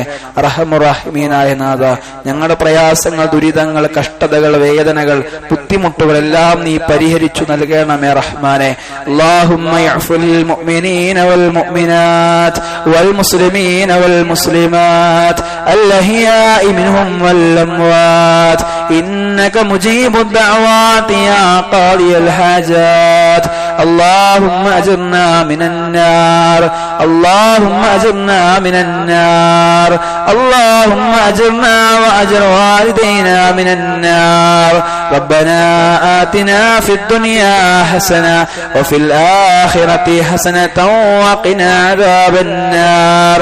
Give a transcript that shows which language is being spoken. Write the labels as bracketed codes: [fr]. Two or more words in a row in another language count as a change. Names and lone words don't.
[ml] അർഹമുറാഹിമീനായ നാഥ, ഞങ്ങളുടെ പ്രയാസങ്ങൾ, ദുരിതങ്ങൾ, കഷ്ടതകൾ, വേദനകൾ, ബുദ്ധിമുട്ടുകൾ എല്ലാം നീ പരിഹരിച്ചു നൽകണമേ റഹ്മാനെ. [ar] اللهم اعف للمؤمنين والمؤمنات والمسلمين والمسلمات الأحياء منهم والأموات إنك مجيب الدعوات يا قاضي الحاجات. اللهم أجرنا من النار، اللهم أجرنا من النار، اللهم أجرنا وأجر والدينا من النار. ربنا آتنا في الدنيا حسنة وفي الآخرة حسنة وقنا عذاب النار.